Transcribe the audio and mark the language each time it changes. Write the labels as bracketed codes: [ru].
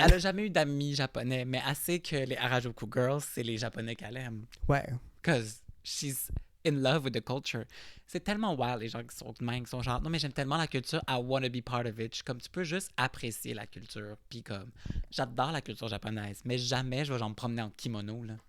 [fr] elle a jamais eu d'amis japonais, mais elle sait que les Harajuku Girls, c'est les japonais qu'elle aime. Ouais. [en] Cause she's in love with the culture. [fr] C'est tellement wild les gens qui sont de même, qui sont genre non mais j'aime tellement la culture, [en] I wanna be part of it. [fr] Je suis comme tu peux juste apprécier la culture, puis comme j'adore la culture japonaise, mais jamais je vais genre me promener en kimono là.